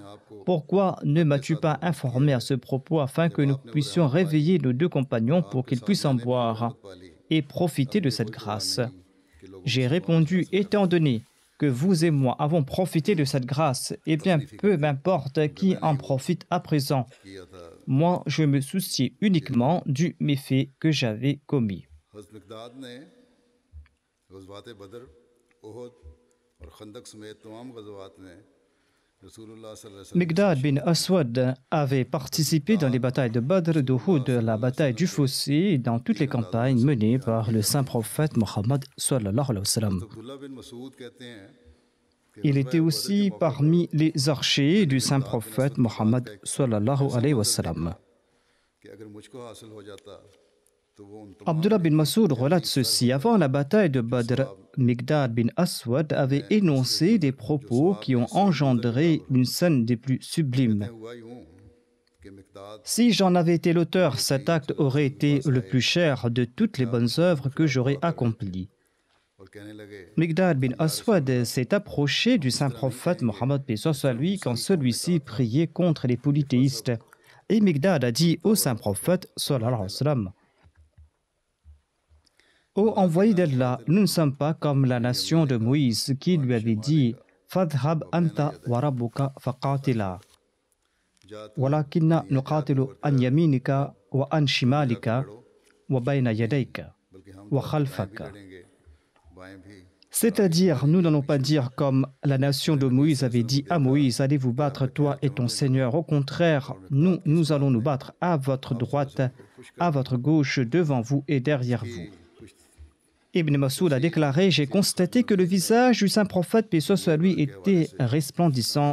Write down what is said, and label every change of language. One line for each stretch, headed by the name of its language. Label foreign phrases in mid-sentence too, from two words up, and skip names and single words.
French: Pourquoi ne m'as-tu pas informé à ce propos afin que nous puissions réveiller nos deux compagnons pour qu'ils puissent en boire ?» et profiter de cette grâce. J'ai répondu, étant donné que vous et moi avons profité de cette grâce, eh bien, peu m'importe qui en profite à présent. Moi, je me souciais uniquement du méfait que j'avais commis. Miqdad bin Aswad avait participé dans les batailles de Badr, d'Uhud, la bataille du Fossé et dans toutes les campagnes menées par le saint prophète Mohammed
Arabic: صلى الله عليه وسلم.
French: Il était aussi parmi les archers du saint prophète Mohammed
Arabic: صلى الله عليه وسلم.
French: Abdullah bin Masoud relate ceci. Avant la bataille de Badr, Miqdad bin Aswad avait énoncé des propos qui ont engendré une scène des plus sublimes. Si j'en avais été l'auteur, cet acte aurait été le plus cher de toutes les bonnes œuvres que j'aurais accomplies. Miqdad bin Aswad s'est approché du saint prophète Mohammed paix soit lui quand celui-ci priait contre les polythéistes. Et Miqdad a dit au saint prophète
Arabic: صلى الله عليه وسلم:
French: ô envoyé d'Allah, nous ne sommes pas comme la nation de Moïse qui lui avait dit:
Arabic: فاذهب أنت وربك فقاتلا. ولكنا نقاتل عن يمينك وعن شمالك وبين يديك وخلفك.
French: C'est-à-dire, nous n'allons pas dire comme la nation de Moïse avait dit à Moïse: allez vous battre toi et ton Seigneur. Au contraire, nous allons nous battre à votre droite, à votre gauche, devant vous et derrière vous. Ibn Masoud a déclaré: j'ai constaté que le visage du saint prophète paix soit lui était resplendissant.